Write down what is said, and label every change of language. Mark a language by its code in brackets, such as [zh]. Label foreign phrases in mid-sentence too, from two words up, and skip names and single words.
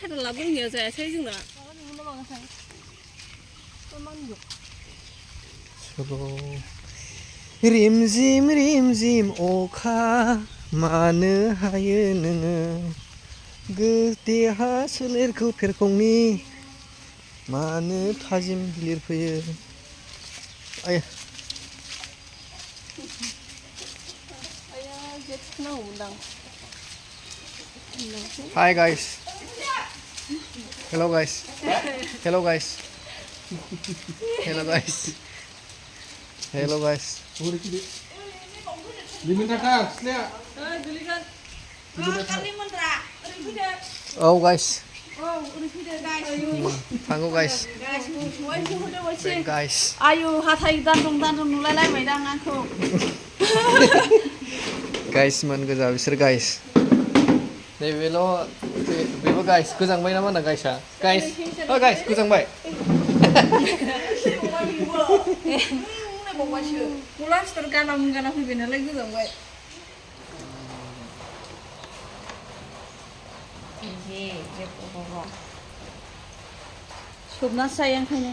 [brx] रिमझिम रिमझिम अखा मानो हायो नोङो देहा सोलेरखौ फेरखंनि मानो थाजिम लिरफैयो आया [en] Hi guys. Hello guys. Hello guys. Hello guys. Hello guys. Oh guys. Thank you guys. Guys. [brx] Ayo hatai dandong नुलायलायबाय दां आंखौ गाइस मोन गोजा बिसोर गाइस नैबेल' बेबो गाइस गोजांबाय ना मा होनो गाइसआ गाइस ओ गाइस गोजांबाय गला सिथर गाना फैबाय नालाय गोजांबाय सोबनासो जायो ओंखायनो